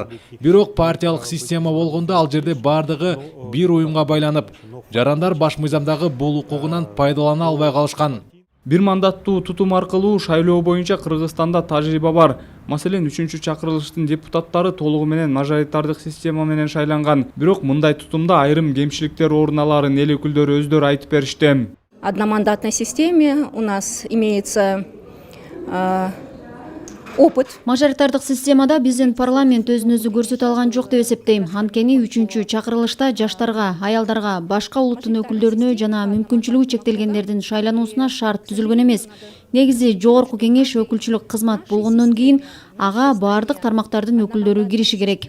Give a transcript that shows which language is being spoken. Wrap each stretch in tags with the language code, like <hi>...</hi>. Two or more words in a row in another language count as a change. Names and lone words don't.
<ky>Бирок партиялык система болгондо ал жерде бардыгы бир уюмга байланып, жарандар баш мыйзамдагы бул укугунан пайдалана албай калышкан. Бир мандаттуу тутум аркылуу шайлоо боюнча Кыргызстанда тажрыйба бар. Маселен, 3-чакырылыштын депутаттары толугу менен мажоритардык система менен шайланган. Бирок мындай тутумда айрым кемчиликтер орун аларын эл өкүлдөрү өздөрү айтып беришти.</ky> <ru>Одномандатной системе у нас имеется опыт.</ru> <ky>Мажоритардык системада биздин парламент өзүн өзү көрсөтө алган жок деп эсептейм. Анткени 3-чакырылышта жаштарга, аялдарга, башка улуттун өкүлдөрүнө жана мүмкүнчүлүгү чектелгендердин шайлануусуна шарт түзүлгөн эмес. Негизи Жогорку Кеңеш өкүлчүлүк кызмат болгондон кийин ага бардык тармактардын өкүлдөрү кириши керек.</ky>